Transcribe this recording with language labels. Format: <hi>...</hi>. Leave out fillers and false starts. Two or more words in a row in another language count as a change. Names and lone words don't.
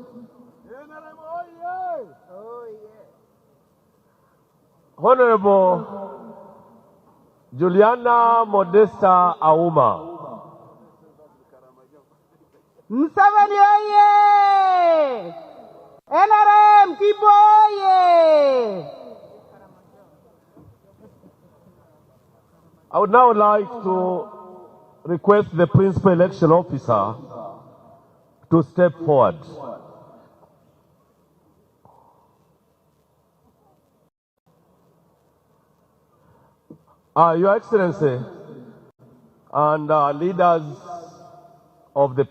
<en>Honorable Juliana Modesta Auma. Museveni oye! NRM Kibo oye! I would now like to request the Principal Election Officer to step forward. Your Excellency and leaders of the</en>